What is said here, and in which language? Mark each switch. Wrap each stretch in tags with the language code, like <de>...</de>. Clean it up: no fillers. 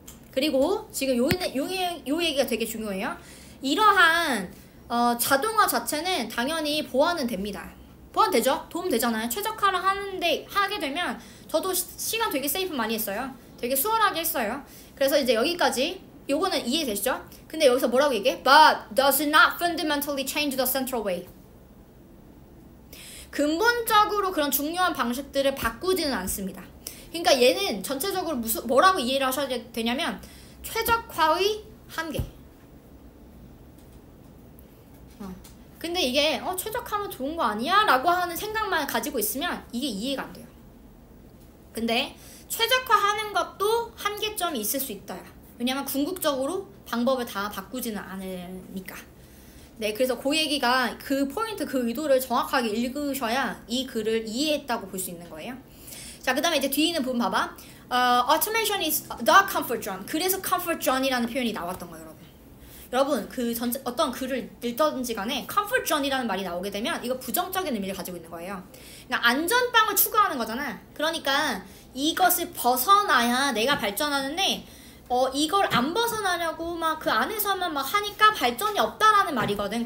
<ko>그리고 지금 요 얘기가 되게 중요해요. 이러한 자동화 자체는 당연히 보완은 됩니다. 보완되죠? 도움 되잖아요. 최적화를 하게 되면 저도 시간 되게 세이프 많이 했어요. 되게 수월하게 했어요. 그래서 이제 여기까지 요거는 이해되시죠? 근데 여기서 뭐라고 얘기해?</ko> <en>But does not fundamentally change the central way.</en> <ko>근본적으로 그런 중요한 방식들을 바꾸지는 않습니다. 그러니까 얘는 전체적으로 뭐라고 이해를 하셔야 되냐면 최적화의 한계. 근데 이게 최적화면 좋은 거 아니야? 라고 하는 생각만 가지고 있으면 이게 이해가 안 돼요. 근데 최적화하는 것도 한계점이 있을 수 있다. 왜냐면 궁극적으로 방법을 다 바꾸지는 않으니까. 네, 그래서 그 얘기가 그 포인트, 그 의도를 정확하게 읽으셔야 이 글을 이해했다고 볼 수 있는 거예요. 자, 그 다음에 이제 뒤에 있는 부분 봐봐.</ko> <en>Automation is the comfort zone.</en> <ko>그래서 comfort zone이라는 표현이 나왔던 거예요, 여러분. 여러분, 그 어떤 글을 읽던지 간에 comfort zone이라는 말이 나오게 되면 이거 부정적인 의미를 가지고 있는 거예요. 그러니까 안전빵을 추구하는 거잖아. 그러니까 이것을 벗어나야 내가 발전하는데 이걸 안 벗어나려고 막 그 안에서만 막 하니까 발전이 없다라는 말이거든.</ko>